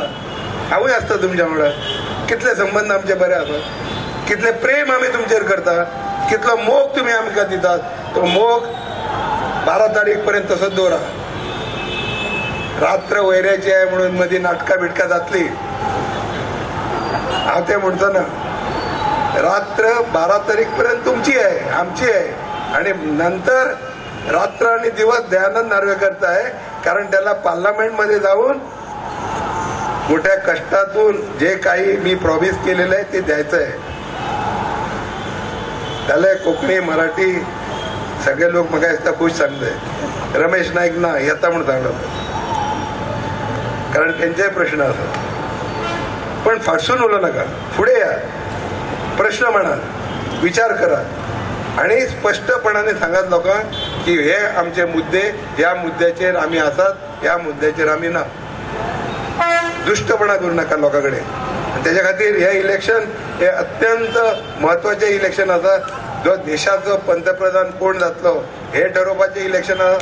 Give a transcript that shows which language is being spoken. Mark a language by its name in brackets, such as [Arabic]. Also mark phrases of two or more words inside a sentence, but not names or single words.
[Konkani] हांवूय आसता तुमच्या वांगडा. कितले संबंध आमचे बरे आसात, कितले प्रेम आमी तुमचेर करता, कितलो मोग तुमी आमकां दितात. तो मोग 12 तारीख पर्यंत तसोच दवरा. [Marathi] रात्र वैऱ्याची आहे [Konkani] म्हणून मदीं नाटकां बिटकां जातली. हांव ते म्हणचो ना. [Marathi] रात्र 12 तारीख पर्यंत तुमची आहे, आमची आहे. आणि नंतर रात्र आणि दिवस दयानंद नार्वेकरचा आहे. कारण त्याला पार्लमेंटमध्ये जाऊन मोठ्या कष्टातून जे काही मी प्रॉमिस केलेलं आहे ते द्यायचं आहे. [Konkani] त्याला कोकणी मराठी सगळे लोक म्हाका दिसता खुश सांगताय. रमेश नाईक ना येता म्हणून सांगलो. कारण त्यांचेय प्रश्न असतात. पण फाटसून उलो नका, पुढे या, प्रश्न म्हणा, विचार करा आणि स्पष्टपणाने सांगात लोकांक की हे आमचे मुद्दे, ह्या मुद्द्याचेर आम्ही आसात, ह्या मुद्द्याचेर आम्ही ना. [Marathi] दुष्टपणा करू नका लोकांकडे. [Konkani] त्याच्या खातीर हे इलेक्शन हे अत्यंत महत्वाचे इलेक्शन आसा. जो देशाचो पंतप्रधान कोण जातलो हे ठरवपाचे इलेक्शन आसा.